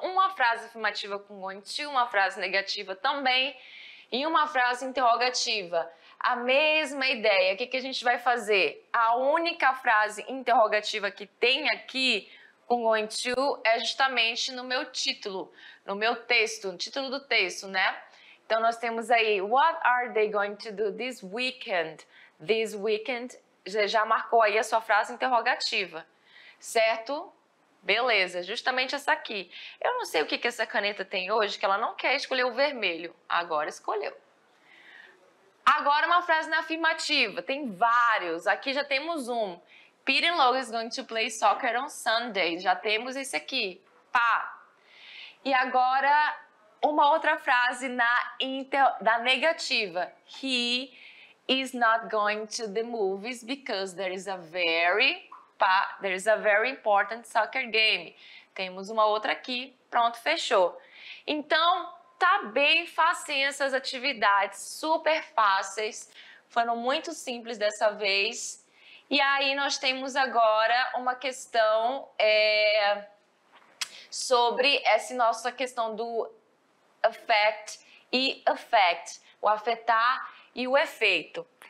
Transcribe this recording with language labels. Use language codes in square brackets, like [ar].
[pt] Uma frase afirmativa com going to, uma frase negativa também e uma frase interrogativa. A mesma ideia. O que a gente vai fazer? A única frase interrogativa que tem aqui com going to é justamente no meu título, no meu texto, no título do texto, né? Então, nós temos aí, [en] what are they going to do this weekend? This weekend, [pt] já marcou aí a sua frase interrogativa, certo? Beleza, justamente essa aqui. Eu não sei o que essa caneta tem hoje, que ela não quer escolher o vermelho. Agora escolheu. Agora uma frase na afirmativa, tem vários, aqui já temos um. [en] Peter and Logan is going to play soccer on Sunday, [pt] já temos esse aqui, pá. E agora, uma outra frase da negativa. [en] He is not going to the movies because there is a very important soccer game. [pt] Temos uma outra aqui, pronto, fechou. Então, tá bem facinho essas atividades, super fáceis, foram muito simples dessa vez. E aí nós temos agora uma questão sobre essa nossa questão do affect e effect, o afetar e o efeito.